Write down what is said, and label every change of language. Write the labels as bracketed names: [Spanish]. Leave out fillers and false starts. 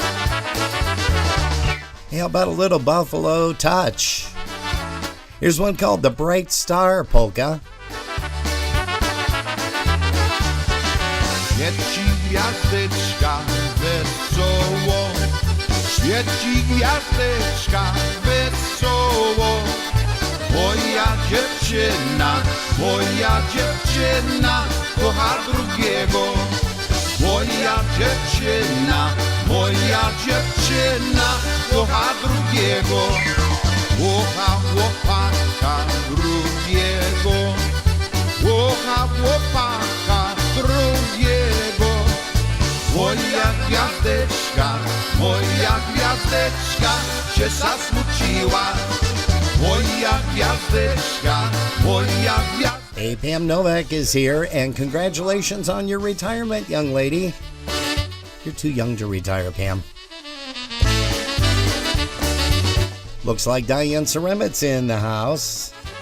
[English] How about a little Buffalo touch? Here's one called the Bright Star Polka. [Polish] Świeci gwiazdeczka wesoło, świeci gwiazdeczka wesoło. Moja dziewczyna kocha drugiego. Moja dziewczyna kocha drugiego. Kocha gwiazdeczka się zasmuciła. Moja gwiazdeczka, moja gwiazdeczka. [English] Hey, Pam Novak is here, and congratulations on your retirement, young lady. You're too young to retire, Pam. Looks like Diane Ceremit's in the house.